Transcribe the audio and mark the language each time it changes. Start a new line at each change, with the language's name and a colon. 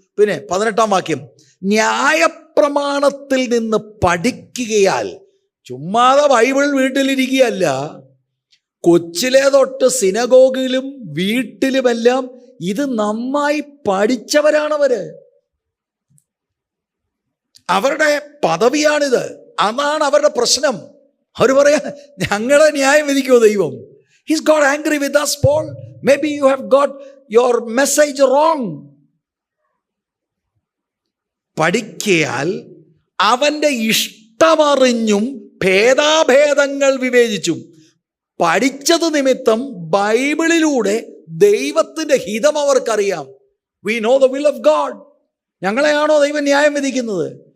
Malayalam: പിന്നെ 18-ാം വാക്യം, ന്യായപ്രമാണത്തിൽ നിന്ന് പഠിക്കുകയാൽ, ചുമ്മാതെ ബൈബിൾ വീട്ടിലിരിക്കുകയല്ല, കൊച്ചിലെ തൊട്ട് സിനഗോഗിലും വീട്ടിലുമെല്ലാം ഇത് നന്നായി പഠിച്ചവരാണവര്. അവരുടെ പദവിയാണിത്. അതാണ് അവരുടെ പ്രശ്നം. അവർ പറയാ, ഞങ്ങളെ ന്യായം വിധിക്കുമോ ദൈവം?
English: He's got angry with us, Paul. Maybe you have got your message wrong.
Malayalam: പഠിക്കയാൽ അവൻ്റെ ഇഷ്ടമറിഞ്ഞും ഭേദാഭേദങ്ങൾ വിവേചിച്ചും. പഠിച്ചത് നിമിത്തം ബൈബിളിലൂടെ ദൈവത്തിൻ്റെ ഹിതം അവർക്കറിയാം.
English: We know the will of God.
Malayalam: ഞങ്ങളെയാണോ ദൈവം ന്യായം വിധിക്കുന്നത്?